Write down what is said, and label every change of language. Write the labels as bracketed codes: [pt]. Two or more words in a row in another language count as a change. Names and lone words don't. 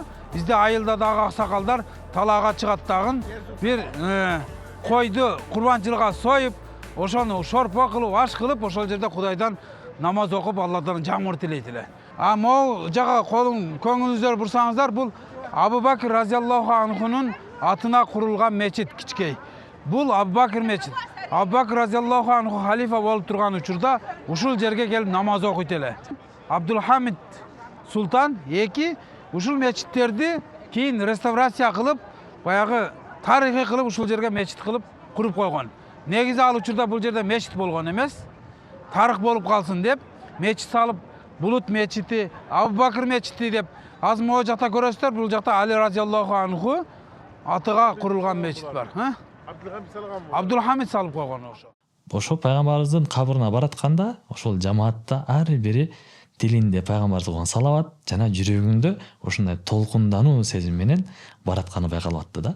[ky] Бизде айылда дагы аксакалдар талаага чыгат дагы бир койду курбанчылыкка союп, ошону шорпо кылып, аш кылып, ошол жерде Кудайдан намаз окуп, Алладан жамгыр тилейт эле. А могу жага көңүлүңүздөр бурсаңыздар, бул Абу Бакр [ar] رضي الله عنه'нун [ky] атына курулган мечит кичкей. Бул Абу Бакр мечит. Абу Бакр [ar] رضي الله عنه [ky] халифа болуп турган учурда ушул жерге келип намаз окуйт эле. Абдулхамид Султан ушул мечиттерди кийин реставрация кылып, баягы тарыхый кылып ушул жерге мечит кылып куруп койгон. Негизи ал учурда бул жерде мечит болгон эмес. Тарых болуп калсын деп мечит салып, Булут мечити, Абу Бакр мечити деп азыр могу жакта көрөсүздөр, бул жакта Али [ar] رضي الله عنه [ky] атыга курулган мечит бар, Абдулхамид салып койгон ошо. Ошо пайгамбарыбыздын кабырына баратканда, ошол жамаатта ар бири дилинде пайгамбарга салават жана жүрөгүндө ушундай толкундануу сезим менен баратканы байкалып атты да.